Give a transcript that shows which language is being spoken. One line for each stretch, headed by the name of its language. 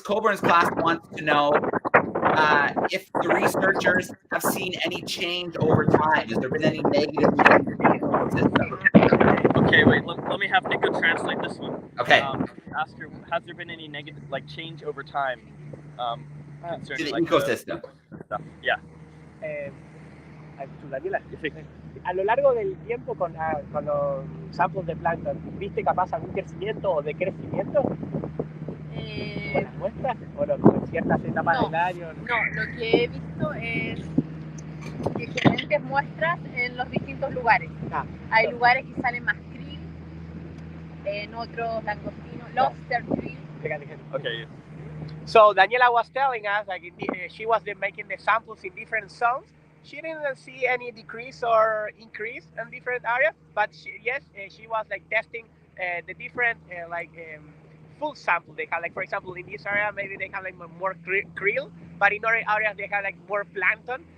English: Colburn's class wants to know if the researchers have seen any change over time. Has there been any negative change in the ecosystem? Okay, wait. Let me have Nico translate this one. Okay. Ask her, has there been any negative change over time concerning To the like ecosystem. stuff? Yeah. To Daniela.
Spanish: A lo largo del tiempo con los samples de plancton, ¿viste capaz algún crecimiento o decrecimiento con las muestras? ¿O no, como en ciertas etapas del año? No, lo que he visto es diferentes muestras en los distintos lugares. Hay lugares que salen más krill, en otros langostinos, lobster krill.
English: Okay. So Daniela was telling us, like she was making the samples in different zones. She didn't see any decrease or increase in different areas, but she was like testing the different full sample they have. Like for example, in this area maybe they have like more krill, but in other areas they have like more plankton.